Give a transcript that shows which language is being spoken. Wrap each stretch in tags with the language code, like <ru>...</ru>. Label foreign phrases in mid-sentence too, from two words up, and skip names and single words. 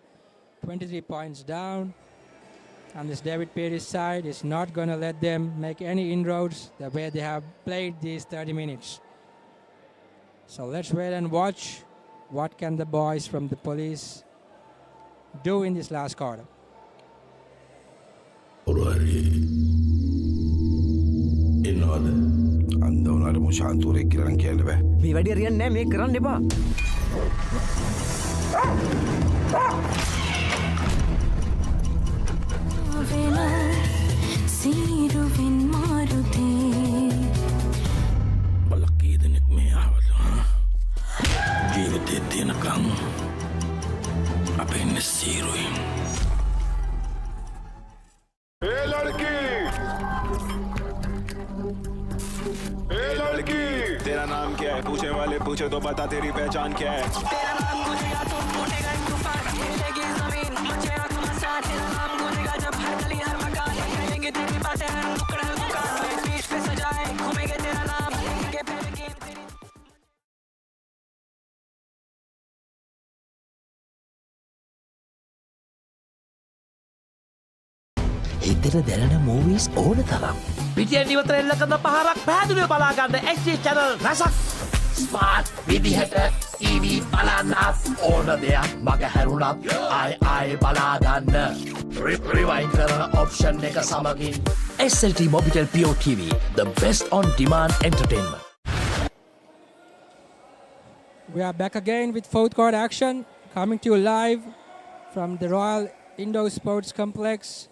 <en>23 points down. And this David Perry's side is not going to let them make any inroads the way they have played these 30 minutes. So let's wait and watch. What can the boys from the police do in this last quarter?</en> <si>මේ වැඩි හරියන්නේ නැහැ මේක කරන්න එපා සීරුවෙන් මාරුතේ බලකී දෙනෙක් මේ ආවද ජීවිතේ තියෙනකම් අපේ ඉන්නේ සීරුවෙන්</si> <hi>ए लड़की तेरा नाम क्या है पूछने वाले पूछे तो बता तेरी पहचान क्या है तेरा नाम गूंजेगा तो फूटेगा तूफान हिलेगी जमीन मचेगा घमासान तेरा नाम गूंजेगा जब हर गली हर मकान कहेंगे तेरी बातें हर नुक्कड़ हर दुकान में बीच पे सजाए घूमेंगे तेरा नाम लेंगे पहले गेम तेरी</hi> <si>හිතෙන දැනෙන මූවීස් ඕන තරම්. පිටියෙන් ඉවතර එල්ල කරන පහරක් පැහැදිලිව බලා ගන්න</si> <en>HD channel</en> <si>රසක්. ස්මාර්ට් විදිහට TV බලන්නත් ඕන දෙයක් මග හැරුණත් ආයි බලා ගන්න. රිවයින්ඩ් කරන ඔප්ෂන් එක සමගින් SLT Mobitel Pure TV,</si> <en>the best on demand entertainment. We are back again with fourth quarter action, coming to you live from the Royal Indoor Sports Complex.</en>